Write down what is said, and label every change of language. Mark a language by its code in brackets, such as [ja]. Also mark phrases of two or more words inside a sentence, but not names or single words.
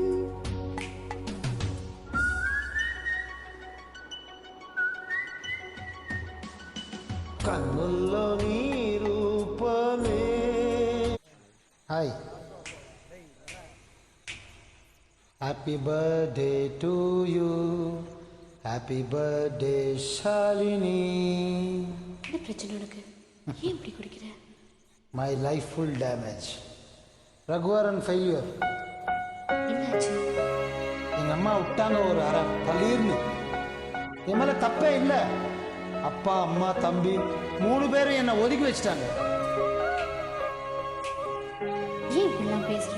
[te] కన్నుల్లో నీ రూపమే. [en] Hi, happy birthday to you, happy birthday Shalini. [ta] என்ன பிரச்சனை உனக்கு? ஏன் இப்படி குடிக்கிற? [en] My life full damage, [ta] ரகுவரன் ஃபெயில்யூர். என்னாச்சு? எங்கள் அம்மா விட்டாங்க ஒரு அரை பள்ளீர்னு. என் மேலே தப்பே இல்லை. அப்பா அம்மா தம்பி 3 பேரும் என்னை ஒதுக்கி வச்சுட்டாங்க. ஏன் இப்படிலாம் பேசுற?